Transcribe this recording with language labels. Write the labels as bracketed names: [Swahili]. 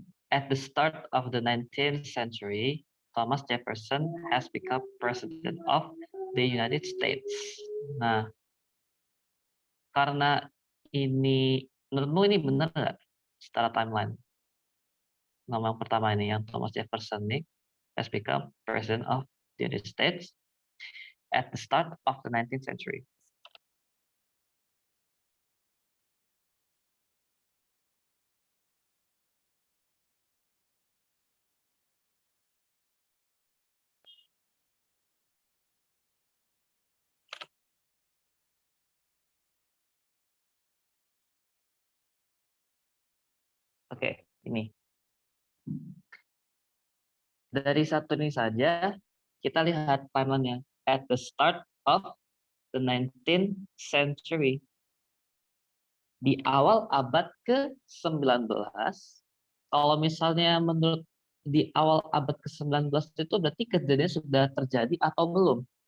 [English] At the start of the 19th century, Thomas Jefferson has become president of the United States. [Indonesian] Nah, karena ini, menurutmu ini benar nggak secara timeline? Nama yang pertama ini, yang [English] Thomas Jefferson nih, has become president of the United States at the start of the 19th century. [Indonesian] Oke, ini. Dari satu ini saja, kita lihat timeline-nya. [English] At the start of the 19th century. [Indonesian] Di awal abad ke-19, kalau misalnya menurut di awal abad ke-19 itu berarti kejadian sudah terjadi atau belum?